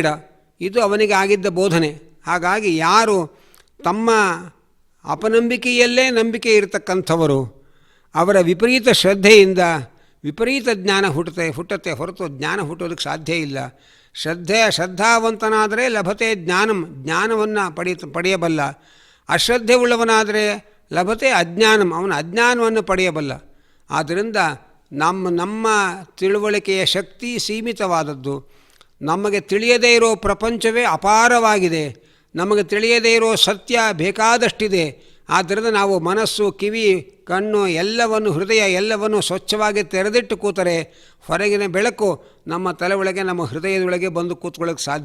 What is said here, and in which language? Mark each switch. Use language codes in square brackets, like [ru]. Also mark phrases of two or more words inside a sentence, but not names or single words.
[kn] ಇದು ಅವನಿಗೆ ಆಗಿದ್ದ ಬೋಧನೆ. ಹಾಗಾಗಿ ಯಾರು ತಮ್ಮ ಅಪನಂಬಿಕೆಯಲ್ಲೇ ನಂಬಿಕೆ ಇರತಕ್ಕಂಥವರು, ಅವರ ವಿಪರೀತ ಶ್ರದ್ಧೆಯಿಂದ ವಿಪರೀತ ಜ್ಞಾನ ಹುಟ್ಟುತ್ತೆ ಹೊರತು ಜ್ಞಾನ ಹುಟ್ಟೋದಕ್ಕೆ ಸಾಧ್ಯ ಇಲ್ಲ. ಶ್ರದ್ಧಾವಂತನಾದರೆ [sa] ಲಭತೆ ಜ್ಞಾನಂ, [kn] ಜ್ಞಾನವನ್ನು ಪಡೆಯಬಲ್ಲ. ಅಶ್ರದ್ಧೆ ಉಳ್ಳವನಾದರೆ [sa] ಲಭತೆ ಅಜ್ಞಾನಂ, [kn] ಅವನ ಅಜ್ಞಾನವನ್ನು ಪಡೆಯಬಲ್ಲ. ಆದ್ದರಿಂದ ನಮ್ಮ ತಿಳುವಳಿಕೆಯ ಶಕ್ತಿ ಸೀಮಿತವಾದದ್ದು. ನಮಗೆ ತಿಳಿಯದೇ ಇರೋ ಪ್ರಪಂಚವೇ ಅಪಾರವಾಗಿದೆ. ನಮಗೆ ತಿಳಿಯದೇ ಇರೋ ಸತ್ಯ ಬೇಕಾದಷ್ಟಿದೆ. ಆದ್ದರಿಂದ ನಾವು ಮನಸ್ಸು, ಕಿವಿ, ಕಣ್ಣು ಎಲ್ಲವನ್ನು, ಹೃದಯ ಎಲ್ಲವನ್ನು ಸ್ವಚ್ಛವಾಗಿ ತೆರೆದಿಟ್ಟು ಕೂತರೆ ಹೊರಗಿನ ಬೆಳಕು ನಮ್ಮ ತಲೆ ಒಳಗೆ, ನಮ್ಮ ಹೃದಯದೊಳಗೆ ಬಂದು ಕೂತ್ಕೊಳ್ಳೋಕ್ಕೆ ಸಾಧ್ಯ.